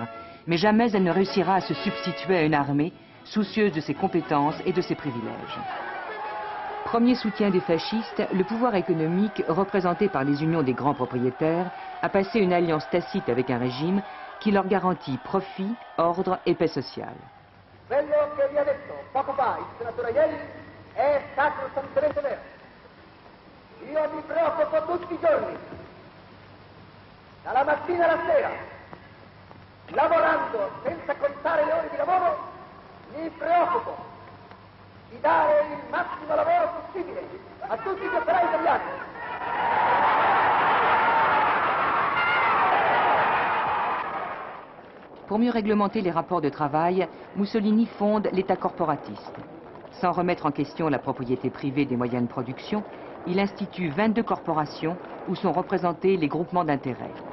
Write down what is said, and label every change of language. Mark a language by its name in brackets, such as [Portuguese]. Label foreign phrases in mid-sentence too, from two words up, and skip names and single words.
[French] Mais jamais elle ne réussira à se substituer à une armée soucieuse de ses compétences et de ses privilèges. Premier soutien des fascistes, le pouvoir économique, représenté par les unions des grands propriétaires, a passé une alliance tacite avec un régime qui leur garantit profit, ordre et paix sociale. [Italian] Quello che vi ha detto poco fa il senatore Ielli è sacrosantemente vero. Io mi preoccupo tutti i giorni, dalla mattina alla sera, lavorando senza contare le ore di lavoro, mi preoccupo di dare il massimo lavoro possibile a tutti gli operai italiani. [French] Pour mieux réglementer les rapports de travail, Mussolini fonde l'État corporatiste. Sans remettre en question la propriété privée des moyens de production, il institue 22 corporations où sont représentés les groupements d'intérêt.